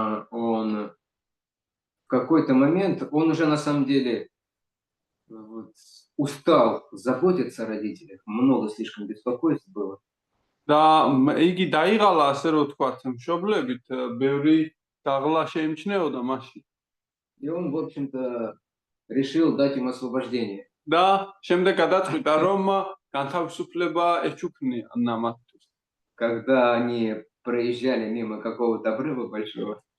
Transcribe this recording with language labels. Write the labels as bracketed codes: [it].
[ru] Он в какой-то момент, он уже на самом деле устал заботиться о родителях, много слишком беспокойств было. [ka] და იგი დაიღალა, ასე რომ ვთქვათ, მშობლებით, ბევრი დაღლა შეიმჩნეოდა მასში. [ru] И он, в общем-то, решил дать им освобождение. [ka] და შემდეგ გადაწყვიტა, რომ განთავისუფლება ეჩუქნია ამათთვის. [ru] Когда они проезжали мимо какого-то обрыва большого.